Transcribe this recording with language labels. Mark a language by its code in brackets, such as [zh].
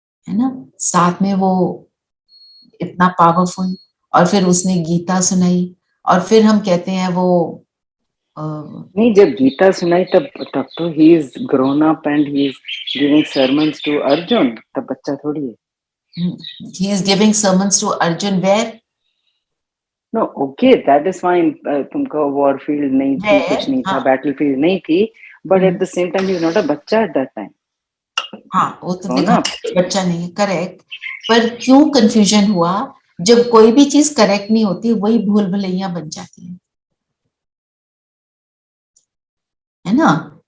[hi] है ना, साथ में वो इतना पावरफुल, और फिर उसने गीता सुनाई, और फिर हम कहते हैं वो नहीं, जब गीता सुनाई तब तब तो [en] he is grown up and he is giving sermons to [hi] Arjun, तब बच्चा थोड़ी है। [en] he is giving sermons to Arjun where no okay, that is fine, तुमको war field नहीं थी, [hi] कुछ नहीं था, हाँ बैटल फील्ड नहीं थी, [en] But at the same time he is not a बच्चा at that time. [hi] हाँ, वो तो [en] grown [hi] देखा [en] up। [hi] बच्चा नहीं है, करेक्ट। पर क्यों कंफ्यूजन हुआ? जब कोई भी चीज करेक्ट नहीं होती वही भूल भुलैया बन जाती है ना।